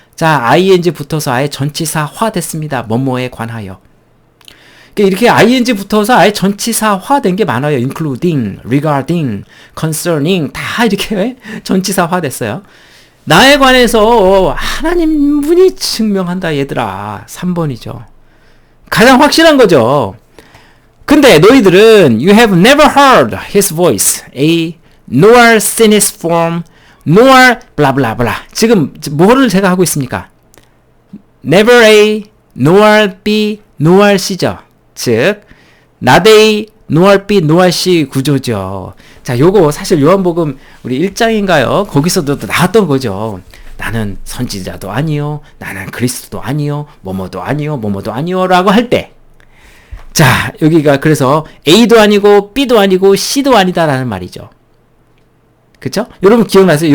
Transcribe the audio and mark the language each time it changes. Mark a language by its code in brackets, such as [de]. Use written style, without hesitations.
[ko] 자, ing 붙어서 아예 전치사화 됐습니다. 뭐뭐에 관하여. 이렇게 ing 붙어서 아예 전치사화 된 게 많아요. including, regarding, concerning 다 이렇게 전치사화 됐어요. 나에 관해서 하나님 분이 증명한다 얘들아. 3번이죠. 가장 확실한 거죠. 근데 너희들은 [en] you have never heard his voice, nor seen his form, nor blah blah blah. [ko] 지금 뭐를 제가 하고 있습니까? [en] never A, nor B, nor C죠. 즉 not A, nor B, nor C [ko] 구조죠. 자, 요거 사실 요한복음 우리 1장인가요? 거기서도 나왔던 거죠. 나는 선지자도 아니요, 나는 그리스도도 아니요, 뭐뭐도 아니요, 뭐뭐도 아니요 라고 할 때, 자, 여기가 그래서 A도 아니고 B도 아니고 C도 아니다라는 말이죠. 그쵸? 여러분 기억나세요?